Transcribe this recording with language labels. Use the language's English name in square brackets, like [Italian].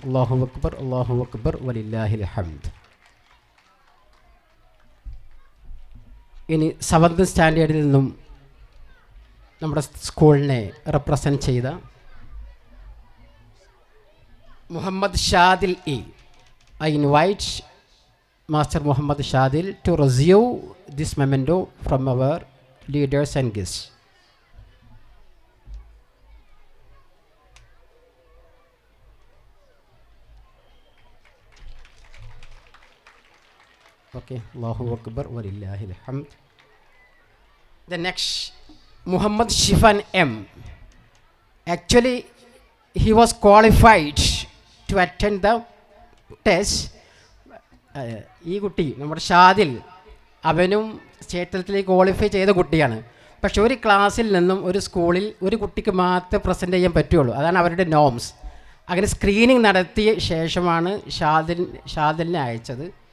[Arabic] അല്ലാഹു അക്ബർ, അല്ലാഹു അക്ബർ, വലില്ലാഹിൽ ഹംദ്. [Malayalam] ഇനി 7th സ്റ്റാൻഡേർഡിൽ നിന്നും നമ്മുടെ സ്കൂളിനെ റെപ്രസെൻറ്റ് ചെയ്ത Muhammad Shadil E. [English] I invite Master Muhammad Shadil to receive this memento from our leaders and guests. Okay, [Arabic] Allahu Akbar walillahil hamd. [English] The next, Muhammad Shifan M. Actually, he was qualified to attend the test. [Malayalam] ഈ കുട്ടി നമ്മുടെ ഷാദിൽ അവനും state തലത്തിലേക്ക് qualify ചെയ്ത കുട്ടിയാണ്. പക്ഷെ ഒരു ക്ലാസ്സിൽ നിന്നും ഒരു സ്കൂളിൽ ഒരു കുട്ടിക്ക് മാത്രമേ പ്രസൻറ്റ് ചെയ്യാൻ പറ്റുള്ളൂ. അതാണ് അവരുടെ നോംസ്. അങ്ങനെ സ്ക്രീനിങ് നടത്തിയ ശേഷമാണ് ഷാദിലിനെ അയച്ചത്.